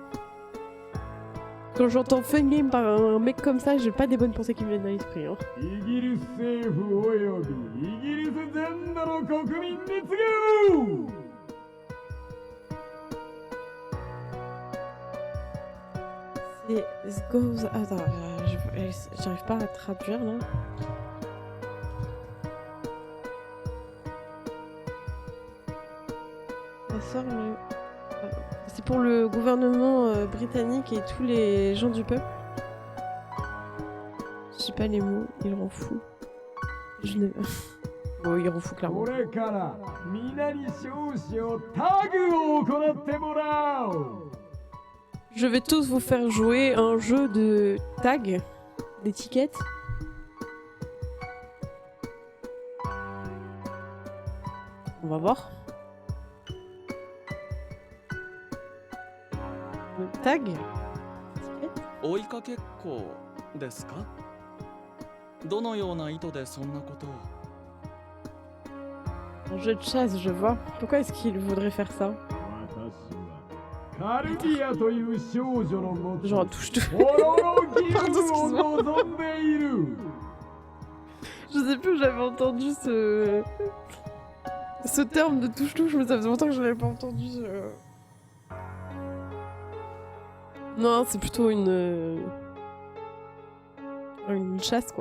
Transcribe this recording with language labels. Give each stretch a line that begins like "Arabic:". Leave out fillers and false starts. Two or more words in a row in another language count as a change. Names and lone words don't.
French: Quand j'entends
English: fun game
French: par un mec comme ça, j'ai pas des bonnes pensées qui me viennent à l'esprit. Hein.
Japanese: イギリス政府およびイギリス全土の国民に告げる。
French: C'est
English: This goes...
French: Attends, j'arrive pas à traduire là. Ça sort le... C'est pour le gouvernement britannique et tous les gens du peuple. Je sais pas les mots, il rend fou. Je ne... Bon, il rend fou clairement.
Japanese: これから皆に少々タグを行ってもらおう。
French: Je vais tous vous faire jouer un jeu de tag, d'étiquettes. On va voir. Le tag, étiquette.
Japanese: 追いかけっこですか？どのような意図でそんなことを？
French: Un jeu de chasse, je vois. Pourquoi est-ce qu'il voudrait faire ça?
Japanese: カルディアという少女のもと
French: Genre, touche tout.
Japanese: ホロロギウムを望んでいる。
French: Je sais plus où j'avais entendu ce terme de touche-touche, mais ça faisait longtemps que je l'avais pas entendu. Non, c'est plutôt une chasse, quoi.